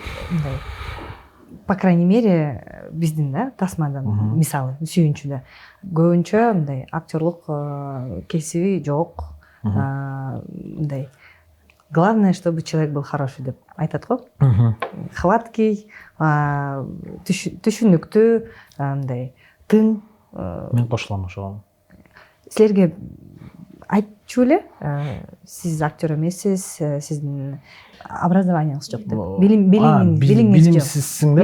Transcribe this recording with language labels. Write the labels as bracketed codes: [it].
[ky] Мындай по крайней мере биздин да тасмадан мисалы сүйүнчүдө көбүнчө мындай актерлук кесиби жок. [ru] Мындай главное, чтобы человек был хороший [ky] деп айтат го. Хваткий, түшүнүктүү, мындай тың. Мен кошулам ошого. Силерге айтчу эле, сиз актер эмессиз, сиздин образованияңыз жок деп. Билимсизсиң деп.